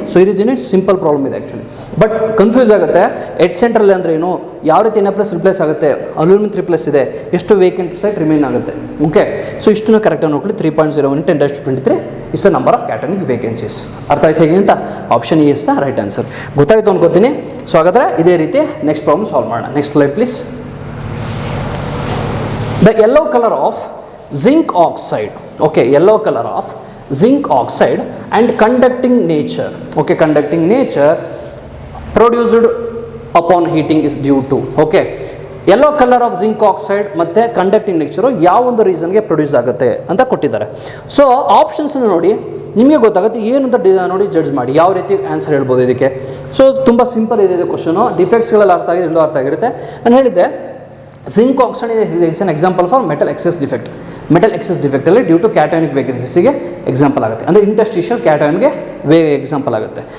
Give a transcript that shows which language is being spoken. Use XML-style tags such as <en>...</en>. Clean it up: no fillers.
<kn>So ಈ ರೀತಿನೇ simple problem ಇದೆ ಆ್ಯಕ್ಚುಲಿ, ಬಟ್ ಕನ್ಫ್ಯೂಸ್ ಆಗುತ್ತೆ. 8 ಸೆಂಟ್ರಲ್ಲಿ ಅಂದರೆ ಏನು, ಯಾವ ರೀತಿ Na+ ರಿಪ್ಲೇಸ್ ಆಗುತ್ತೆ, ಅಲ್ಯೂಮಿನಿಯಂ 3+ ಇದೆ, ಎಷ್ಟು ವೇಕೆಂಟ್ ಸೈಟ್ ರಿಮೈನ್ ಆಗುತ್ತೆ. ಓಕೆ, ಸೊ ಇಷ್ಟನ್ನು ಕರೆಕ್ಟಾಗಿ ನೋಡ್ಕೊಳ್ಳಿ.</kn> <en>3.01 into 10⁻23 is the number of cationic vacancies.</en> <kn>ಅರ್ಥ ಆಯ್ತು ಹೇಗೆ ಅಂತ?</kn> <en>Option A is the right answer.</en> <kn>ಗೊತ್ತಾಯ್ತು ಅನ್ಕೋತೀನಿ. ಸೊ ಹಾಗಾದರೆ ಇದೇ ರೀತಿ ನೆಕ್ಸ್ಟ್ ಪ್ರಾಬ್ಲಮ್ ಸಾಲ್ವ್ ಮಾಡೋಣ.</kn> <en>Next slide please. The yellow colour of zinc oxide, okay, yellow color of zinc oxide and conducting nature, okay, conducting nature produced upon heating is due to, okay, yellow color of zinc oxide</en> <kn>ಮತ್ತೆ conducting nature ಯಾವ ಒಂದು ರೀಸನ್ಗೆ produce ಆಗುತ್ತೆ ಅಂತ ಕೊಟ್ಟಿದ್ದಾರೆ. So options ನೋಡಿ, ನಿಮಗೆ ಗೊತ್ತಾಗುತ್ತೆ ಏನು ಅಂತ ನೋಡಿ ಜಡ್ಜ್ ಮಾಡಿ ಯಾವ ರೀತಿ ಆನ್ಸರ್ ಹೇಳ್ಬೋದು ಇದಕ್ಕೆ. ಸೊ ತುಂಬ ಸಿಂಪಲ್ ಇದೆ ಇದು ಕ್ವಶನು. ಡಿಫೆಕ್ಟ್ಸ್ಗಳೆಲ್ಲ ಅರ್ಥ ಆಗಿದೆ, ಎಲ್ಲೋ ಅರ್ಥ ಆಗಿರುತ್ತೆ. ನಾನು ಹೇಳಿದ್ದೆ</kn> <en>Zinc oxide is an example for metal excess defect.</en> <kn>Metal excess ಡಿಫೆಕ್ಟಲ್ಲಿ due to ಕ್ಯಾಟಯಾನಿಕ್ ವೇಕೆನ್ಸೀಸಿಗೆ example ಆಗುತ್ತೆ, ಅಂದರೆ ಇಂಟರ್ಸ್ಟಿಷಿಯಲ್ ಕ್ಯಾಟಯಾನ್ಗೆ ಎಕ್ಸಾಂಪಲ್ ಆಗುತ್ತೆ.</kn>